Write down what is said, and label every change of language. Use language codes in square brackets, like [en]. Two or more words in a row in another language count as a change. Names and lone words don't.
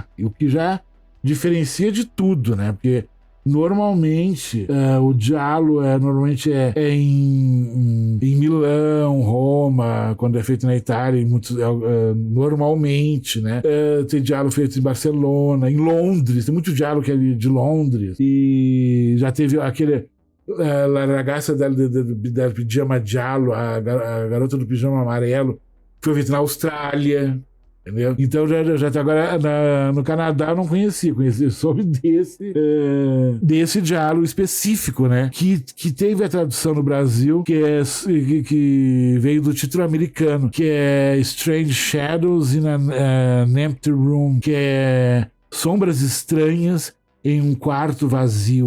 [pt] O que já diferencia de tudo, né? Porque normalmente o diálogo normalmente é em Milão, Roma, quando é feito na Itália, normalmente, né? Tem diálogo feito em Barcelona, em Londres, tem muito diálogo que é de Londres, e já teve aquele La ragazza del pijama giallo, a garota do pijama amarelo, foi feito na Austrália. Entendeu? Então já tá agora no Canadá eu não conheci soube desse diálogo específico, né? Que teve a tradução no Brasil, que veio do título americano, que é Strange Shadows in an Empty Room, que é Sombras Estranhas em um Quarto Vazio.